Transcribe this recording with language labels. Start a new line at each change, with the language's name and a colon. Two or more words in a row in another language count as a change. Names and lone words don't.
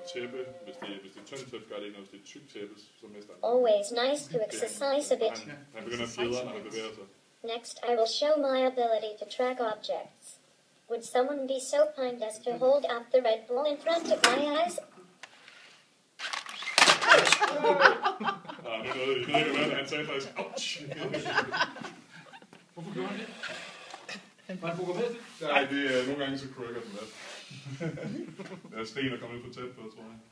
Danish: Tæppe, hvis det er tyndt tæppe, gør det ikke noget, hvis det er tykt tæppe, så mister han.
English: Always nice to exercise a bit.
Danish: Han begynder at fjedre, når han bevæger sig.
English: Next, I will show my ability to track objects. Would someone be so kind as to hold up the Red Bull in front of my eyes?
Danish: Nu nåede I ikke hvad, han sagde faktisk, ouch! Hvorfor gjorde han det? Var han programmeret det? Nej, det er nogle gange så krykker den lidt. Der er sten, der kommer ind for tæt på, tror jeg.